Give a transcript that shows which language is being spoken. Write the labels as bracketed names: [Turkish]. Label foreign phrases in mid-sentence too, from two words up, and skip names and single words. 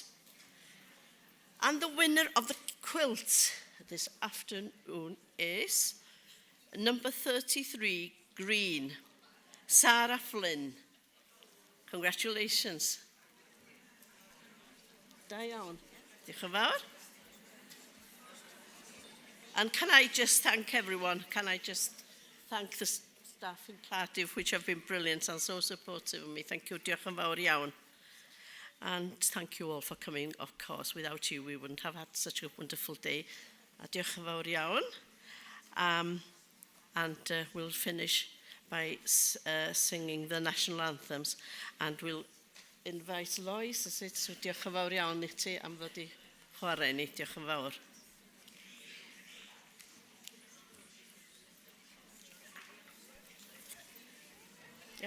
[English] And the winner of the quilt this afternoon is number 33, green, Sarah Flynn. Congratulations. [Welsh] Da iawn. Diolch yn fawr. [English] And can I just thank everyone? Can I just thank the staff in Cardiff, which have been brilliant and so supportive of me. Thank you. [Welsh] Diolch yn fawr iawn. [English] And thank you all for coming, of course. Without you, we wouldn't have had such a wonderful day. [Welsh] A diolch yn fawr iawn. [English] And we'll finish by singing the national anthems. And we'll invite Lois, is it? [Welsh] So diolch yn fawr iawn i ti am fod i chwarae ni. Diolch yn fawr. Iawn?